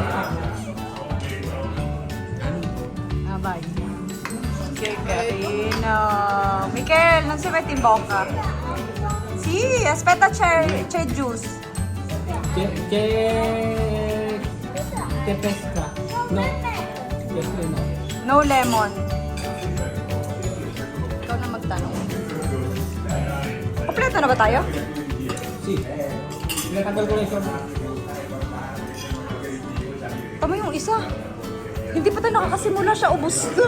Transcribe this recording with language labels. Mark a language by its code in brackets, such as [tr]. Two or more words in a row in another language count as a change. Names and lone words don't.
[en] Bye. [tl] Kay Karina. [it] Mikel, non si metti in bocca? Sì, aspetta c'è juice. Che pesca? No. Pesca no. [en] No lemon. [tl] Ikaw na magtanong. Kompleto na ba tayo? Si. Pinatanggal ko na yung Tama yung isa. Hindi pa tayo nakakasimula siya, ubos na.